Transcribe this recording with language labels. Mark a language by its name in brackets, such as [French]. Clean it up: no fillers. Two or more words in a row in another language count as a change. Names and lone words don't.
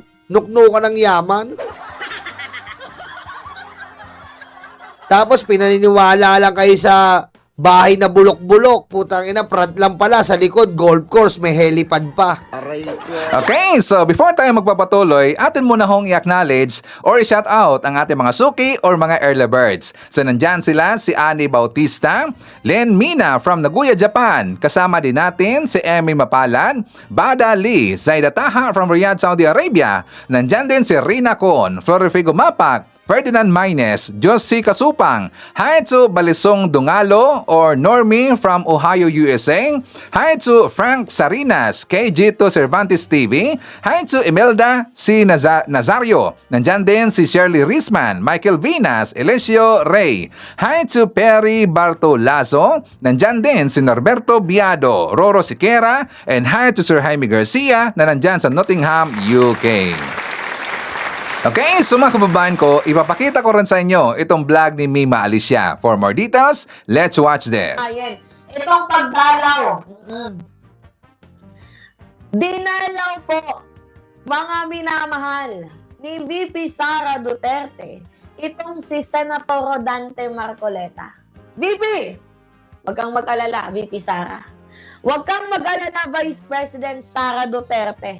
[Filipino] Nuknukan ng yaman. Tapos pinaniniwala lang kayo sa bahay na bulok-bulok. Putang ina, front lang pala. Sa likod, golf course. May helipad pa. Aray ko. Okay, so before tayo magpapatuloy, atin muna hong i-acknowledge or i-shout out ang ating mga suki or mga [English] early birds. [Filipino] So nandyan sila si Annie Bautista, Len Mina from Nagoya, Japan. Kasama din natin si Emmy Mapalan, Bada Lee, Zaida Taha from Riyadh, Saudi Arabia. Nandyan din si Rina Con, Florifigo Mapak, Ferdinand Maynes, Josie Kasupang, [English] hi to [Filipino] Balisong Dungalo or Normie from Ohio, USA, [English] hi to [Filipino] Frank Sarinas, KG to Cervantes TV, [English] hi to [Filipino] Imelda C. Nazario, nandyan din si Shirley Risman, Michael Vinas, Elisio Ray, [English] hi to [Filipino] Perry Bartolazo, nandyan din si Norberto Biado, Roro Siquera, [English] and hi to [Filipino] Sir Jaime Garcia na nandyan sa Nottingham, UK. Okay, so mga kababayan ko, ipapakita ko rin sa inyo itong vlog ni Mima Alicia. [English] For more details, let's watch this. [Filipino] Ayan. Itong pagdalaw. Dinalaw po, mga minamahal, ni VP Sara Duterte, itong si Senator Rodante Marcoleta. VP! Huwag kang mag-alala, VP Sara. Huwag kang mag-alala, Vice President Sara Duterte.